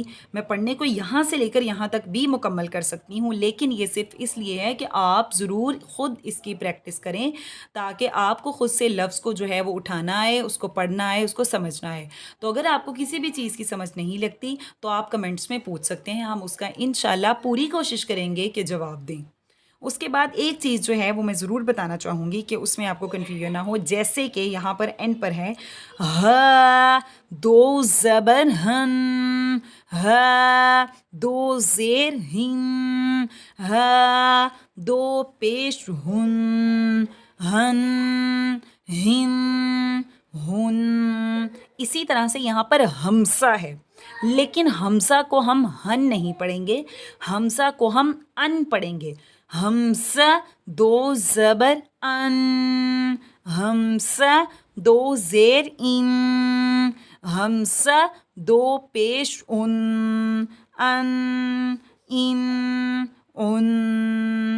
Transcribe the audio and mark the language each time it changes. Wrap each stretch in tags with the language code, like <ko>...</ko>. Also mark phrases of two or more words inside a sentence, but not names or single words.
<ur>میں پڑھنے کو یہاں سے لے کر یہاں تک بھی مکمل کر سکتی ہوں، لیکن یہ صرف اس لیے ہے کہ آپ ضرور خود اس کی پریکٹس کریں تاکہ آپ کو خود سے لفظ کو جو ہے وہ اٹھانا آئے، اس کو پڑھنا آئے، اس کو سمجھنا آئے. تو اگر آپ کو کسی بھی چیز کی سمجھ نہیں لگتی تو آپ کمنٹس میں پوچھ سکتے ہیں، ہم اس کا انشاءاللہ پوری کوشش کریں گے کہ جواب دیں. اس کے بعد ایک چیز جو ہے وہ میں ضرور بتانا چاہوں گی کہ اس میں آپ کو کنفیوژن نہ ہو. جیسے کہ یہاں پر اینڈ پر ہے ہا، دو زبر ہن، ہا، دو زیر ہن، ہا، دو پیش ہن، ہن، ہن، ہن. اسی طرح سے یہاں پر ہمسا ہے، لیکن ہمسا کو ہم ہن نہیں پڑھیں گے، ہمسا کو ہم ان پڑھیں گے. ہمسا، دو زبر ان، ہمسا، دو زیر ان، ہمسا، دو پیش ان، ان، ان.</ur>